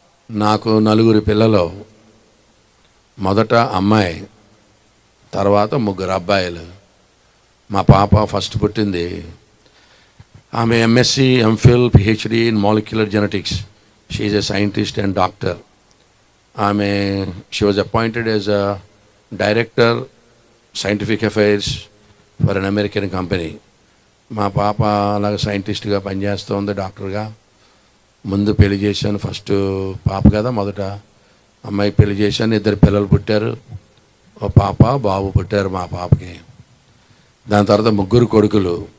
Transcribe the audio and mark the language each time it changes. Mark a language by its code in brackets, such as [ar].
[te] నాకు 4 పిల్లలు. మొదట అమ్మాయి, తర్వాత 3 అబ్బాయిలు. మా పాప ఫస్ట్ పుట్టింది. ఆమె MSc, MPhil, PhD in molecular genetics. [en] She is a scientist and doctor. she was appointed as a director scientific affairs for an American company. [te] మా పాప అలాగ సైంటిస్ట్గా పనిచేస్తుంది, డాక్టర్గా. ముందు పెళ్లి చేశాను. ఫస్ట్ పాప కదా, మొదట అమ్మాయి పెళ్లి చేశాను. 2 పిల్లలు పుట్టారు. ఓ పాప బాబు పుట్టారు మా పాపకి. దాని తర్వాత 3 కొడుకులు.